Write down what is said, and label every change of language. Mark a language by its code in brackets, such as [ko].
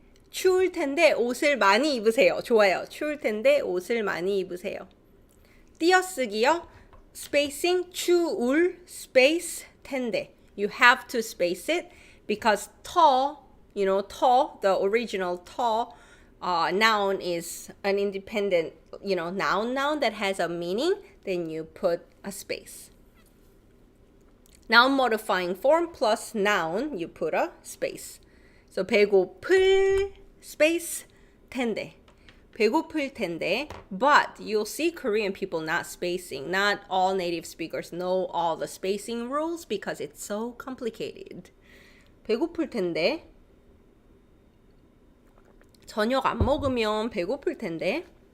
[ko] 추울 텐데 옷을 많이 입으세요. 좋아요. 추울 텐데 옷을 많이 입으세요. 띄어쓰기요. [en] spacing, 추울, space, 텐데. You have to space it because tall, you know, tall, the original tall noun is an independent, you know, noun that has a meaning. Then you put a space. Noun modifying form plus noun, you put a space. So 배고플 space 텐데. 배고플 텐데. But you'll see Korean people not spacing. Not all native speakers know all the spacing rules because it's so complicated. [ko] 배고플 텐데. 저녁 안 먹으면 배고플 텐데.